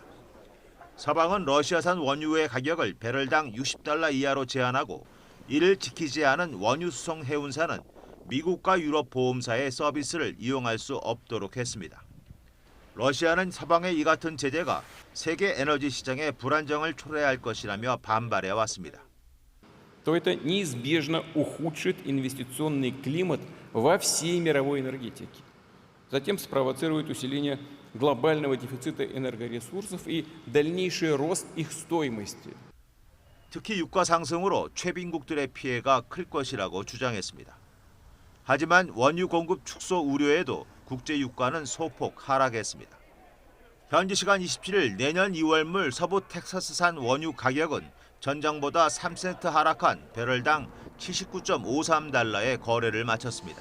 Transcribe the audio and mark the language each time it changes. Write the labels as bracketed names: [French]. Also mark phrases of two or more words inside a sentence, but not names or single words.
[Korean] 서방은 러시아산 원유의 가격을 배럴당 $60 이하로 제한하고 이를 지키지 않은 원유 수송 해운사는 미국과 유럽 보험사의 서비스를 이용할 수 없도록 했습니다. 러시아는 서방의 이 같은 제재가 세계 에너지 시장의 불안정을 초래할 것이라며 반발해 왔습니다. [Russian] то это неизбежно ухудшит инвестиционный климат во всей мировой энергетике. Затем спровоцирует усиление глобального дефицита энергоресурсов и дальнейший рост их стоимости. [Korean] 특히 유가 상승으로 최빈국들의 피해가 클 것이라고 주장했습니다. 하지만 원유 공급 축소 우려에도 국제 유가는 소폭 하락했습니다. 현지 시간 27일 내년 2월물 서부 텍사스산 원유 가격은 전장보다 3센트 하락한 배럴당 79.53달러에 거래를 마쳤습니다.